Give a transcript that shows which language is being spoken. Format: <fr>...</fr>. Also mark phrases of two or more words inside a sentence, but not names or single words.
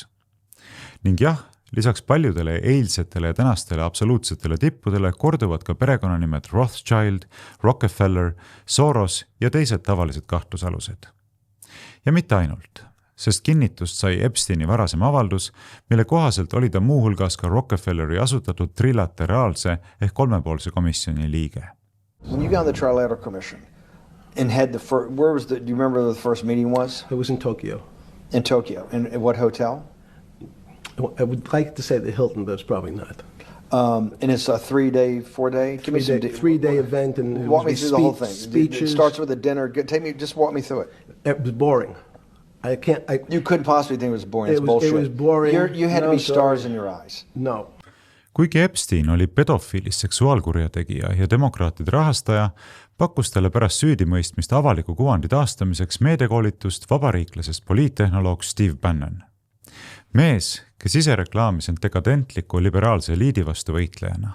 <et>Ning jah, lisaks paljudele eilsetele ja tänastele absoluutsetele tippudele korduvad ka perekonnanimed Rothschild, Rockefeller, Soros ja teised tavalised kahtlusalused. Ja mitte ainult. Sest kinnitust sai Epsteini varasem avaldus, mille kohaselt oli ta muuhulgas ka Rockefelleri asutatud trilateraalse ehk kolmepoolse komisjoni liige.</et> <en>When you got on the Trilateral Commission and had the first, do you remember where the first meeting was? It was in Tokyo. In Tokyo. In what hotel? I would like to say the Hilton, but it's probably not. And it's a 3-day, 4-day? Give me some 3-day event and walk me through the whole thing. Speeches. It starts with a dinner. Just walk me through it. It was boring. You couldn't possibly think it was boring. It's bullshit. It was boring. You had to be stars in your eyes. No.</en> <et>Kuigi Epstein oli pedofiilist seksuaalkurjategija ja demokraatide rahastaja, pakkus talle pärast süüdimõistmist avaliku kuvandi taastamiseks meediakoolitust vabariiklasest poliittehnoloog Steve Bannon. Mees, kes ise reklaamis end dekadentliku liberaalse eliidi vastu võitlejana.</et>